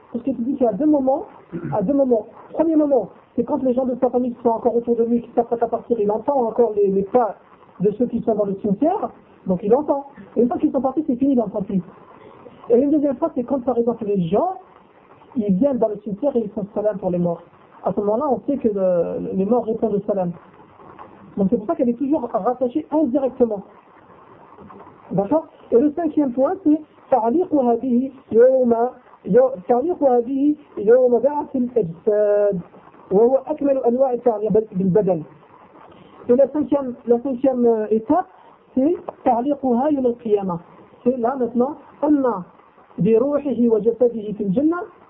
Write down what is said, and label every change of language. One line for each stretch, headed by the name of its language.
French: Parce qu'il dit qu'il y a deux moments. Premier moment, c'est quand les gens de sa famille sont encore autour de lui, qui s'apprêtent à partir, il entend encore les pas de ceux qui sont dans le cimetière, donc il entend. Et une fois qu'ils sont partis, c'est fini, il n'entend plus. Et une deuxième fois, c'est quand, par exemple, les gens, ils viennent dans le cimetière et ils font salam pour les morts. À ce moment-là, on sait que les morts répondent au salam. Donc c'est pour ça qu'elle est toujours rattachée indirectement. D'accord? Et le cinquième point, c'est
Arabic: تَعْلِقُ هَذِهِ يَوْمَ بَعْثِ الْأَجْسَادِ وَهُوَ أَكْمَلُ أَنْوَاعِ التَّعْلِيقِ بِالْبَدَنِ.
French: Et la cinquième étape, c'est
Arabic: تَعْلِقُهَا يَوْمَ الْقِيَامَةِ.
French: C'est là maintenant,
Arabic: Anna biruhihi wa jasadihi fil jannah.